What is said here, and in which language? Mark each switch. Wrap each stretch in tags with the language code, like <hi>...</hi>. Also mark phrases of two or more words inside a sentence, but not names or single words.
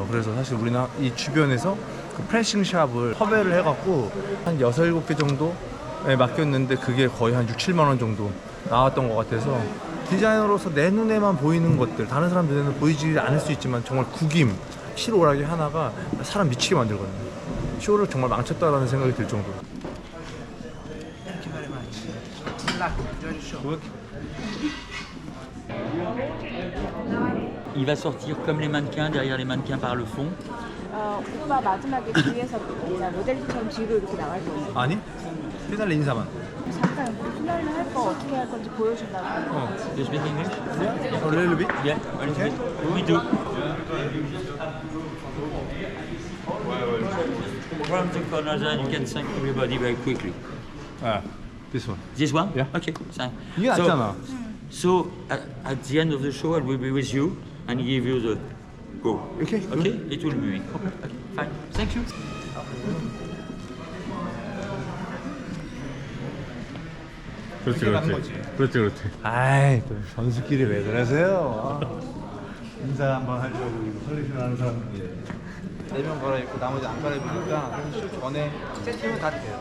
<ko>그래서 사실 우리는 이 주변에서 그 프레싱 샵을 섭외를 해갖고 한 6, 7개 정도에 맡겼는데 그게 거의 한 6, 7만 원 정도 나왔던 것 같아서 디자이너로서 내 눈에만 보이는 것들, 다른 사람들 눈에는 보이지 않을 수 있지만 정말 구김, 실오락이 하나가 사람 미치게 만들거든요. 쇼를 정말 망쳤다라는 생각이 들 정도로.</ko> <fr>Il va sortir comme les mannequins derrière les mannequins par le fond.</fr> <ko>오빠 마지막에 뒤에서 모델처럼 뒤로 이렇게 나갈 거예요. 아니? 피날레 인사만. 잠깐 피날레 할 거 어떻게 할 건지 보여준다고.</ko> <en>You speak English? A little bit? Yeah, a little bit. We do. From the corners and you can thank everybody very quickly. 아, this one. This one? Yeah. Okay, thank.</en> <ko>이게 낫잖아.</ko> <en>So at the end of the show, I will be with you and give you the go. Okay. Okay? It will be me. Okay, fine. Thank you.</en> <ko>그렇지, 그렇지. 그렇지, 그렇지. 아이, 또 선수끼리 왜 그러세요? 인사 한번 하려고 이거 컬렉션 하는 사람. 4명 갈아입고 나머지 안 갈아입으니까 쇼 전에 세팅은 다 돼요.</ko>